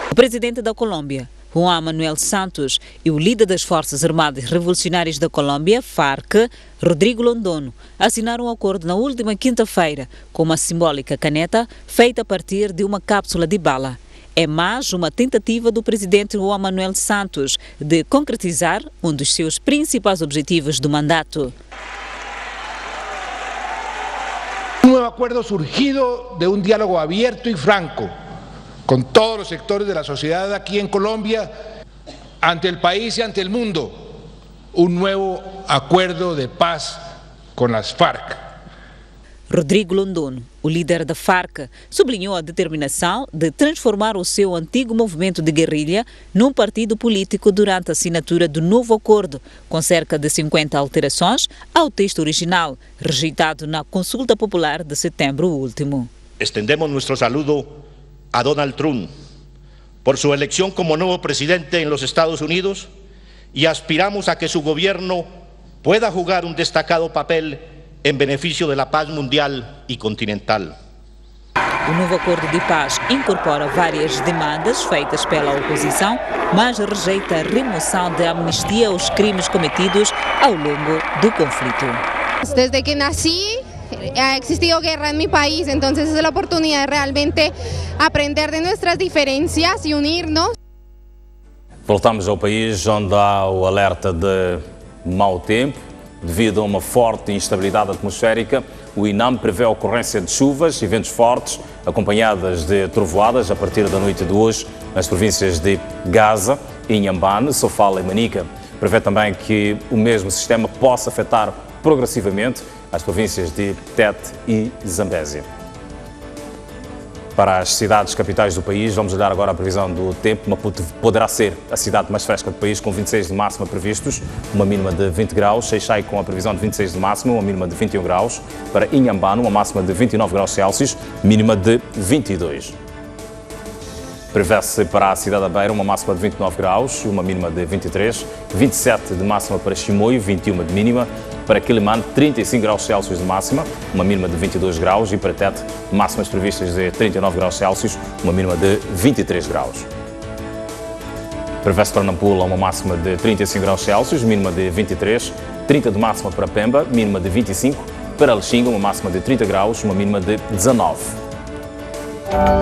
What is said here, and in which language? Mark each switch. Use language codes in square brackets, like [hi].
[pt] O presidente da Colômbia, Juan Manuel Santos, e o líder das Forças Armadas Revolucionárias da Colômbia, FARC, Rodrigo Londono, assinaram um acordo na última quinta-feira com uma simbólica caneta feita a partir de uma cápsula de bala. É mais uma tentativa do presidente Juan Manuel Santos de concretizar um dos seus principais objetivos do mandato. [es] Un nuevo acuerdo surgido de un diálogo abierto y franco con todos los sectores de la sociedad aquí en Colombia, ante el país y ante el mundo. Un nuevo acuerdo de paz con las FARC. [pt] Rodrigo Londono, o líder da FARC, sublinhou a determinação de transformar o seu antigo movimento de guerrilha num partido político durante a assinatura do novo acordo, com cerca de 50 alterações ao texto original, rejeitado na consulta popular de setembro último. [es] Estendemos nuestro saludo a Donald Trump por su elección como nuevo presidente en los Estados Unidos y aspiramos a que su gobierno pueda jugar un destacado papel [pt] em benefício da paz mundial e continental. O novo acordo de paz incorpora várias demandas feitas pela oposição, mas rejeita a remoção da amnistia aos crimes cometidos ao longo do conflito. [es] Desde que nací ha existido guerra en mi país, entonces es la oportunidad de realmente aprender de nuestras diferencias y unirnos. [pt] Voltamos ao país onde há o alerta de mau tempo. Devido a uma forte instabilidade atmosférica, o INAM prevê a ocorrência de chuvas e ventos fortes, acompanhadas de trovoadas a partir da noite de hoje nas províncias de Gaza, Inhambane, Sofala e Manica. Prevê também que o mesmo sistema possa afetar progressivamente as províncias de Tete e Zambésia. Para as cidades capitais do país, vamos olhar agora a previsão do tempo. Maputo poderá ser a cidade mais fresca do país, com 26 de máxima previstos, uma mínima de 20 graus. Xai-Xai com a previsão de 26 de máxima, uma mínima de 21 graus. Para Inhambane, uma máxima de 29 graus Celsius, mínima de 22. Prevê-se para a cidade da Beira uma máxima de 29 graus, uma mínima de 23. 27 de máxima para Chimoio, 21 de mínima. Para Quilimane, 35 graus Celsius de máxima, uma mínima de 22 graus. E para Tete, máximas previstas de 39 graus Celsius, uma mínima de 23 graus. Prevê-se para Nampula uma máxima de 35 graus Celsius, mínima de 23. 30 de máxima para Pemba, mínima de 25. Para Lexinga, uma máxima de 30 graus, uma mínima de 19.